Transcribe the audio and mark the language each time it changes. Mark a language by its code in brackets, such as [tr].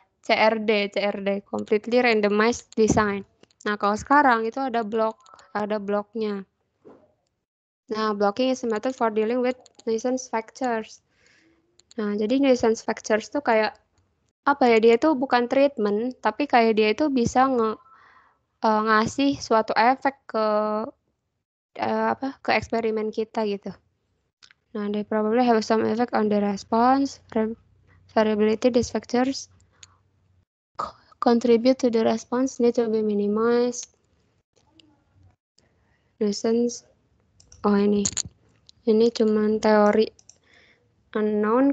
[en] CRD, completely randomized design. [id] Nah, kalau sekarang itu ada bloknya. [en] Nah, blocking is a method for dealing with nuisance factors. [id] Nah, jadi nuisance factors tuh kayak apa ya? Dia tuh bukan treatment, tapi kayak dia itu bisa ngasih suatu efek ke eksperimen kita gitu. [en] Nah, they probably have some effect on the response. Variability, these factors contribute to the response need to be minimized. [id] Nuisance. Oh, ini cuman teori unknown.